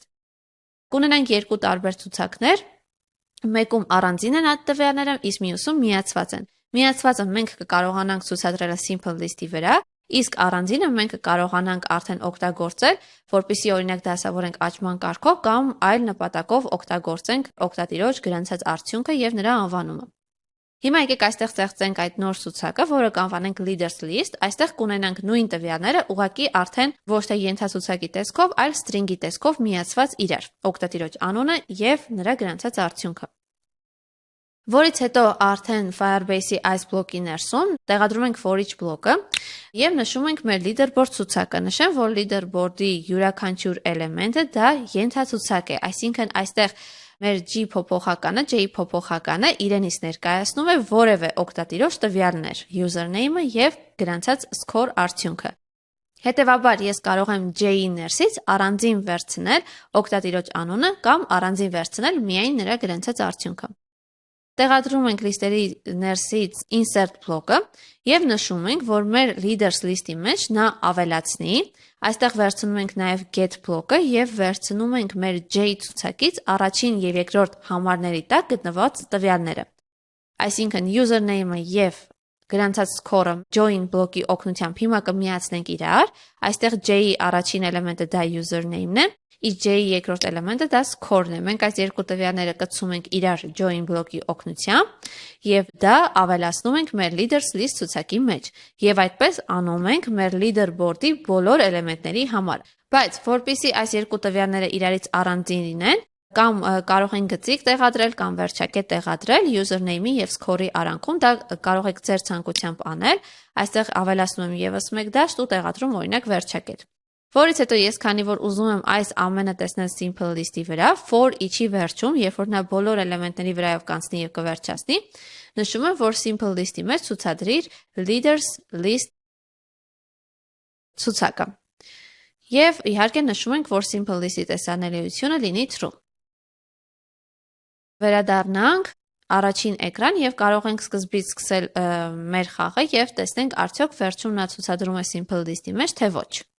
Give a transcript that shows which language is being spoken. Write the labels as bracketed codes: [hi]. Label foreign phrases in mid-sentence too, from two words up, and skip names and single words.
[hy] Կունենանք երկու տարբեր ցուցակներ, մեկում առանձին են այդ տվյալները, իսկ մյուսում միացված են։ Միացվածը մենք կկարողանանք ցուցադրել simple list-ի վրա, իսկ առանձինը մենք կկարողանանք արդեն օգտագործել, որպեսզի օրինակ դասավորենք աճման կարգով կամ այլ նպատակով օգտագործենք օգտատիրոջ գրանցած արդյունքը եւ նրա անվանումը։ Հիմա եկեք այստեղ ստեղծենք այդ նոր ցուցակը, որը կանվանենք [en] leaders list, [hy] այստեղ կունենանք նույն տվյալները, ուղղակի արդեն ոչ թե ենթացուցակի տեսքով, այլ string-ի տեսքով միացված իրար, օգտատիրոջ անունը եւ նրա գրանցած արդյունքը։ Որից հետո արդեն Firebase-ի այս բլոկի ներսում տեղադրում ենք [en] for each [hy] բլոկը եւ նշում ենք մեր leaderboard ցուցակը։ Նշեմ, որ leaderboard-ի յուրաքանչյուր էլեմենտը դա ենթացուցակ է, այսինքն այստեղ մեր G փոփոխականը, J փոփոխականը իրենից ներկայացնում է որևէ օգտատիրոջ տվյալներ, username-ը եւ գրանցած score արդյունքը։ Հետևաբար ես կարող եմ J-ի ներսից առանձին վերցնել օգտատիրոջ անունը կամ առանձին վերցնել միայն նրա գրանցած արդյունքը։ Տեղադրում ենք լիստերի ներսից insert բլոկը եւ նշում ենք, որ մեր [en] leaders list- [hy] ի մեջ նա ավելացնի, այստեղ վերցնում ենք նաեւ get բլոկը եւ վերցնում ենք մեր J ցուցակից առաջին եւ երկրորդ համարների տակ գտնված տվյալները։ Այսինքն username-ը եւ գրանցած score-ը join բլոկի օգնությամբ հիմա կմիացնենք իրար, այստեղ J-ի առաջին էլեմենտը դա username-ն է, իսկ J-ի երկրորդ էլեմենտը դա score-ն է։ Մենք այս երկու տվյալները կցում ենք իրար join բլոկի օգնությամբ եւ դա ավելացնում ենք մեր [en] leaders list [hy] ցուցակի մեջ եւ այդպես անում ենք մեր leaderboard-ի բոլոր էլեմենտների համար։ Բայց որpիսի այս երկու տվյալները իրարից առանձին լինեն, կամ կարող ենք գծիկ տեղադրել կամ վերջակետ տեղադրել username-ի եւ score-ի արանքում, դա կարող եք ձեր ցանկությամբ անել։ Այստեղ ավելացնում եմ եւս մեկ դաշտ ու տեղադրում օրինակ վերջակետ։ Որից հետո ես քանի որ ուզում եմ այս ամենը տեսնել [en] simple list- [hy] ի վրա, [en] for each- [hy] ի վերջում, երբ որ նա բոլոր էլեմենտների վրայով կանցնի եւ կվերջացնի, նշում եմ, որ [en] simple list- [hy] ի մեջ ցուցադրիր [en] leaders list [hy] ցուցակը։ Եվ իհարկե նշում ենք, որ [en] simple list- [hy] ի տեսանելիությունը լինի true։ Վերադառնանք առաջին էկրան եւ կարող ենք սկզբից սկսել մեր խաղը եւ տեսնենք արդյոք վերջում նա ցուցադրում է [en] simple list- [hy] ի մեջ թե ոչ։